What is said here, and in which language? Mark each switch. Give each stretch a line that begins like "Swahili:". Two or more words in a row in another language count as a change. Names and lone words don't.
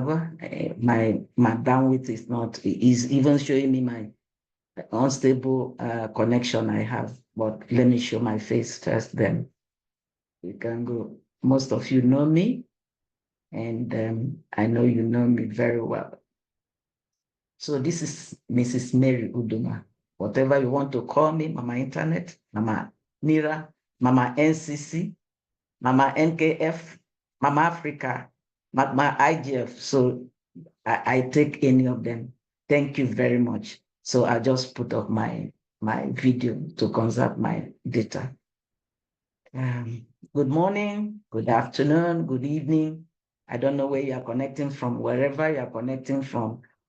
English: My bandwidth is even showing me my unstable connection I have. But let me show my face first, then we can go. Most of you know me, and I know you know me very well. So this is Mrs. Mary Uduma. Whatever you want to call me, Mama Internet, Mama Nira, Mama NCC, Mama NKF, Mama Africa, Mama IGF. So I take any of them. Thank you very much. So I just put up my video to conserve my data. Good morning, good afternoon, good evening. I don't know where you are connecting from, wherever you are connecting from.